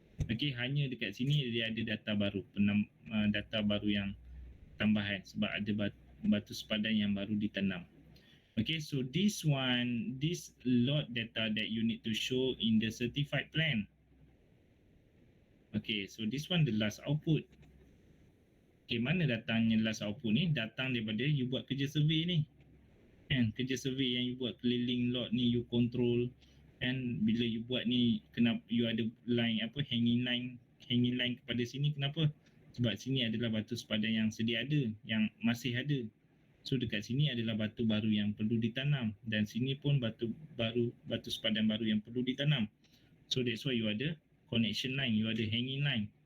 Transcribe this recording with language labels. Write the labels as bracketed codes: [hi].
[ms] Okey, hanya dekat sini dia ada data baru, data baru yang tambahan sebab ada batu sepadan yang baru ditanam. [en] Okay, so this lot data that you need to show in the certified plan. Okay, so this one the last output. Okay, [ms] mana datangnya [en] last output ni? [ms] Datang daripada you buat kerja survey ni. Kerja survey yang you buat keliling lot ni, you control. Bila you buat ni, kenapa you ada line [en] hanging line [ms] kepada sini, kenapa? Sebab sini adalah batu sepadan yang sedia ada, yang masih ada. So dekat sini adalah batu baru yang perlu ditanam, dan sini pun batu sepadan baru yang perlu ditanam. [en] So that's why you ada connection line, you ada hanging line.